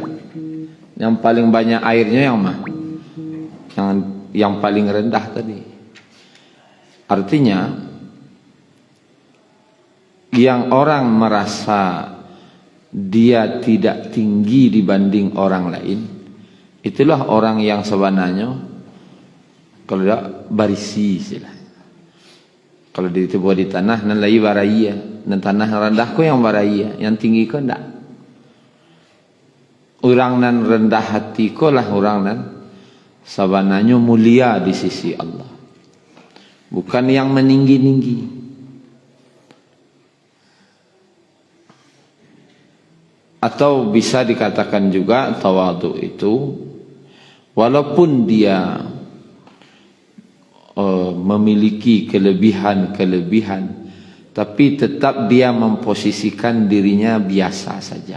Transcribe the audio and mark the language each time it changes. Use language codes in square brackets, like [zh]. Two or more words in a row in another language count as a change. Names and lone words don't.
[id] Yang paling banyak airnya yang paling rendah tadi. Artinya yang orang merasa dia tidak tinggi dibanding orang lain, itulah orang yang sebenarnya kalau tidak barisi istilah. [min] Kalau ditebuh di tanah nan lai baraya, dan tanah rendah ko yang baraya, yang tinggi ko ndak. Orang nan rendah hati ko lah orang nan sabananya mulia di sisi Allah. [id] Bukan yang meninggi-tinggi. Atau bisa dikatakan juga tawadhu itu walaupun dia memiliki kelebihan-kelebihan, tapi tetap dia memposisikan dirinya biasa saja.